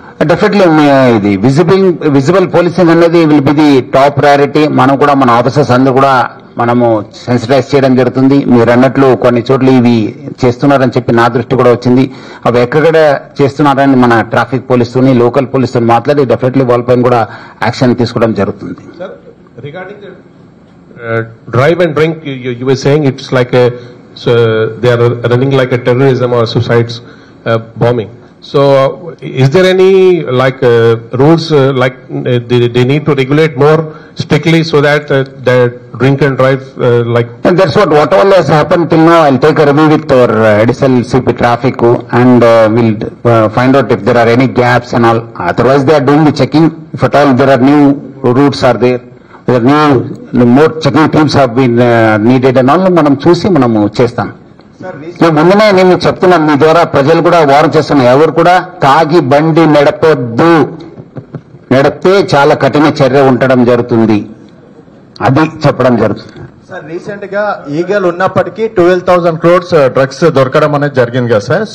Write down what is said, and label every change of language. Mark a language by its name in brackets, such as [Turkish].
[English] Definitely ఇది visible policing అనేది will be the top priority. [Telugu] మనం కూడా మన ఆఫీసర్స్ అందరూ కూడా మనము సెన్సిటైజ్ చేయడం జరుగుతుంది. మీరు అన్నట్లు కొన్ని చోట్ల ఇవి చేస్తున్నారని చెప్పి నా దృష్టి కూడా వచ్చింది. అవి ఎక్కడ చేస్తున్నారని మన ట్రాఫిక్ పోలీసుని లోకల్ పోలీసుతో మాట్లాడి డెఫినెట్లీ వాళ్ళపైన కూడా యాక్షన్ తీసుకోవడం జరుగుతుంది. [English] Sir, regarding the drive and drink, you were saying it's like they are running like a terrorism or suicides bombing. So, is there any like rules they need to regulate more strictly so that the drink and drive like? And that's whatever has happened till now. I'll take a review with our additional CP traffic and we'll find out if there are any gaps and all. Otherwise, they are doing the checking. If at all there are new routes are there. There are new more checking teams have been needed and all. [Telugu] మనం చూసి మనము చేస్తాం. ముందునే నేను చెప్తున్నాను, మీ ద్వారా ప్రజలు కూడా వారం చేస్తున్నాను. ఎవరు కూడా తాగి బండి నడపొద్దు, నడిపితే చాలా కఠిన చర్య ఉండడం జరుగుతుంది, అది చెప్పడం జరుగుతుంది. సార్ రీసెంట్ గా ఈగల్ ఉన్నప్పటికీ 12,000 crores డ్రగ్స్ దొరకడం అనేది జరిగింది కదా సార్.